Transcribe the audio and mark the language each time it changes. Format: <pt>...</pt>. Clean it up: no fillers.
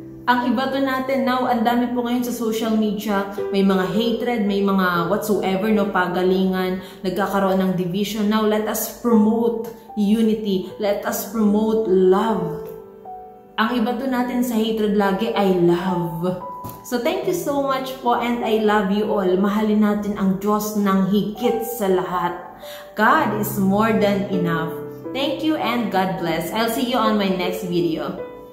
<tl>Ang iba to natin now, ang dami po ngayon sa social media, may mga hatred, may mga whatsoever, no, pagalingan, nagkakaroon ng division.</tl> <en>Now, let us promote unity. Let us promote love.</en> <tl>Ang iba to natin sa hatred lagi ay love.</tl> <en>So, thank you so much po, and I love you all.</en> <tl>Mahalin natin ang Diyos ng higit sa lahat.</tl> <en>God is more than enough. Thank you and God bless. I'll see you on my next video.</en>